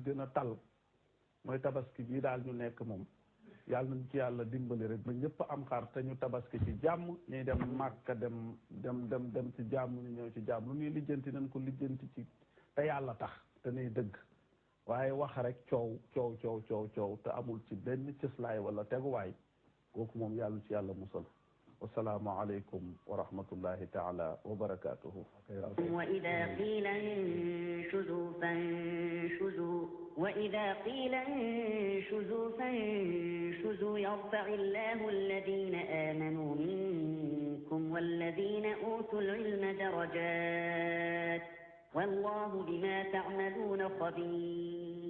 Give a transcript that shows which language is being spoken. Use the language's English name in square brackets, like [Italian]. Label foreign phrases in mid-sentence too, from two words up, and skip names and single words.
[Wolof] gën a tal mooy tabaski bii daal ñu nekk moom yàlla nañ ci yàlla dimbali rek ba ñëpp am xar te ñu tabaski ci jàmm ñuy dem Màkka dem ci jàmm ñu ñëw ci jàmm lu ñuy lijjanti nañ ko lijjanti ci te yàlla tax te nay dëgg waaye wax rek coow te amul ci benn cëslaay wala teguwaay kooku moom yàlla ci yàlla musal [Arabic] والسلام عليكم ورحمة الله تعالى وبركاته وإذا قيل انشزوا فانشزوا يرفع الله الذين آمنوا منكم والذين أوتوا العلم درجات والله بما تعملون خبير